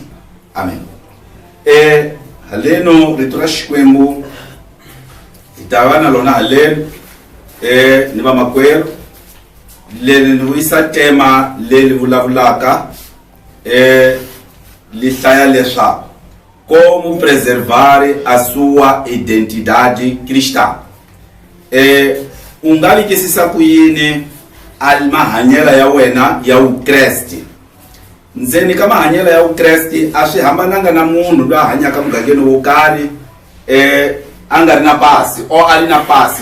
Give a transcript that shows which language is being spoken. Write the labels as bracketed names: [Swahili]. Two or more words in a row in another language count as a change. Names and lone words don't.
[Tsonga] Amen. Haleno rito ra Xikwembu hi ta va na lona haleno ni va makwerhu leli ni vuyisa tema leli vulavulaka li hlaya leswaku [Portuguese] como preservar a sua identidade cristã. [Tsonga] U nga vikisisa ku yini mahanyelo ya wena ya Vukreste. Ndzeni ka mahanyelo ya Vukreste a swi hambananga na munhu loyi a hanyaka mugangeni wo karhi a nga ri na pasi o a ri na pasi.